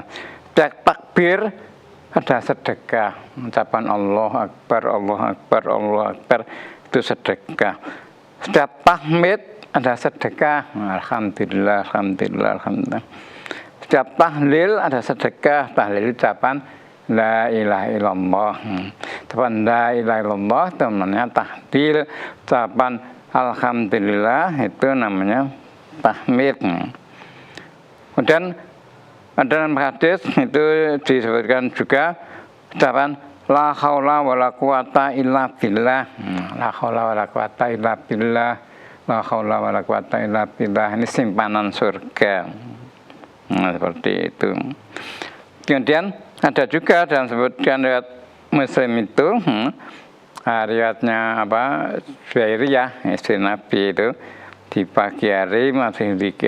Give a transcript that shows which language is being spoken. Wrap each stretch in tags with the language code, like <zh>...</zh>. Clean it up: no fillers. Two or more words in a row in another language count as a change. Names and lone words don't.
<id>Setiap takbir ada sedekah. Ucapan</id> <ar>الله أكبر، الله أكبر، الله أكبر</ar> <id>itu sedekah. Setiap tahmid ada sedekah.</id> <ar>الحمد لله، الحمد لله، الحمد لله.</ar> <id>Setiap tahlil ada sedekah. Tahlil ucapan</id> <ar>لا إله إلا الله.</ar> <id>Ucapan</id> <ar>لا إله إلا الله</ar> <id>itu namanya tahlil. Ucapan alhamdulillah itu namanya tahmid. Kemudian dalam hadis itu disebutkan juga ucapan</id> <ar>لا حول ولا قوة إلا بالله. لا حول ولا قوة إلا بالله. لا حول ولا قوة إلا بالله.</ar> <id>Ini simpanan surga. Nah, seperti itu. Kemudian ada juga dalam sebutkan riwayat Muslim itu riwayatnya Juwairiyah, istri Nabi itu di pagi hari masih zikir.</id>